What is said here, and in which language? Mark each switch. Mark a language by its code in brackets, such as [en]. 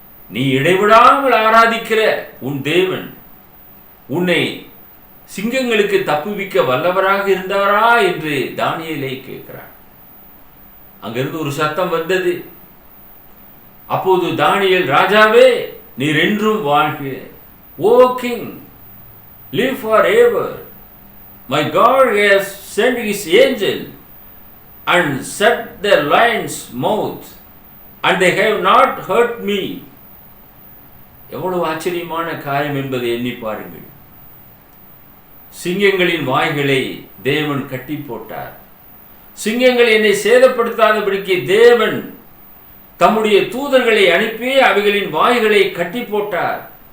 [ta] நீ இடைவிடாமல் ஆராதிக்கிற உன் தேவன் உன்னை சிங்கங்களுக்கு தப்புவிக்க வல்லவராக இருந்தாரா என்று தானியேலை கேட்கிறான். அங்கிருந்து ஒரு சத்தம் வந்தது. அப்போது தானியேல், ராஜாவே, நீர் என்றும் வாழ்க. [en] Oh king, live forever. My God has sent his angel and shut their lions' mouth, and they have not hurt me. [ta] எவ்வளவு ஆச்சரியமான காரியம் என்பதை எண்ணி பாருங்கள். சிங்கங்களின் வாய்களை தேவன் கட்டி போட்டார். சிங்கங்கள் என்னை சேதப்படுத்தாதபடிக்கு தேவன் தம்முடைய தூதர்களை அனுப்பி அவைகளின் வாய்களை கட்டி போட்டார்.